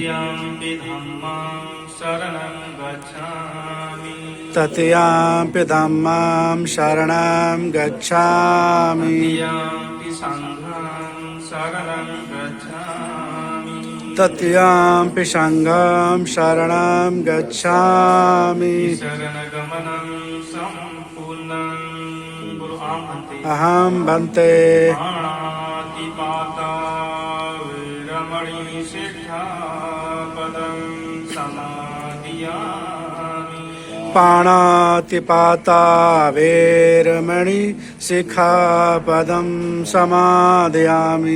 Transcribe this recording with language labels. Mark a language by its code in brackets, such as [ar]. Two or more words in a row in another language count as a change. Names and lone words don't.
[pi] शरणं गच्छामि, तृतीयंपि धम्मं शरणं गच्छामि, संघं शरणं गच्छामि, तृतीयंपि संघं शरणं गच्छामि। शरणगमनं सम्पूर्णं गुरु अहं भन्ते प्राणातिपाता वीरमणि सिद्धापदं समादियामि, पाणातिपाता वेरमणि शिखापदं समादयामि,